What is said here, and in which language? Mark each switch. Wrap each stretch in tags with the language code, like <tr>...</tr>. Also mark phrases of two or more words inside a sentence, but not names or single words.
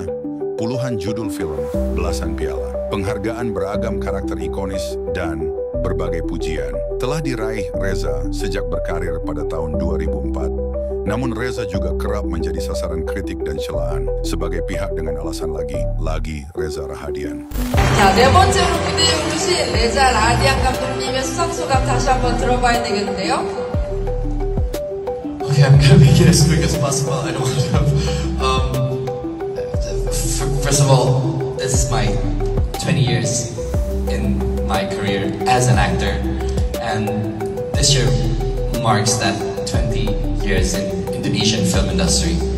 <id>Puluhan judul film, belasan piala, penghargaan beragam karakter ikonis, dan berbagai pujian telah diraih Reza sejak berkarir pada tahun 2004. Namun Reza juga kerap menjadi sasaran kritik dan celaan sebagai pihak dengan alasan lagi Reza Rahadian.</id> <ko>자, 네 번째로 기대해 주신 레자 라디안 감독님의 수상소감 다시 한번 들어봐야 되겠는데요.</ko> <en>Okay, I'm gonna make it as quick as possible. I don't want to have. First of all, this is my 20 years in my career as an actor, and this year marks that 20 years in Indonesian film industry.</en>